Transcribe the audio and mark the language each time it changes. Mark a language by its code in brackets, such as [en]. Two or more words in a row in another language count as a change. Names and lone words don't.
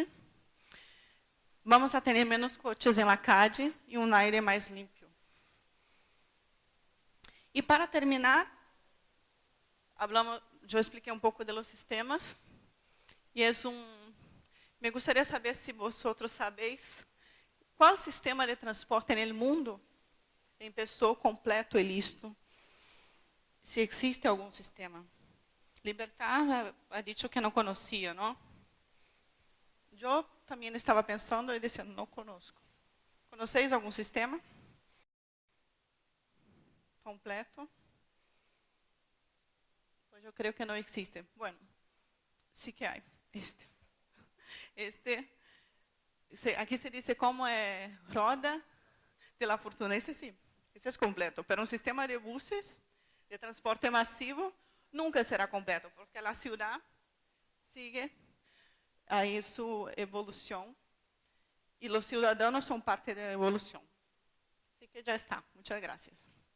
[es] Vamos a tener menos coches en la calle y un aire más limpio. Y para terminar, yo expliqué un poco de los sistemas. Y me gustaría saber si vosotros sabéis [pt] qual sistema de transporte no mundo empezou completo e listo. Se existe algum sistema. Libertar [es] ha dicho [pt] que não conhecia, não? Eu também estava pensando e disse, não conosco. Conheceis algum sistema completo? Pois eu creio que não existe. [es] Bueno, sí que há. [pt] Aqui se diz como é roda de la fortuna. Esse sim, esse é completo. Pero um sistema de buses de transporte masivo nunca será completo, porque a [es] ciudad sigue [pt] aí sua evolução e os cidadãos são parte da evolução. Assim que já está. Muitas graças.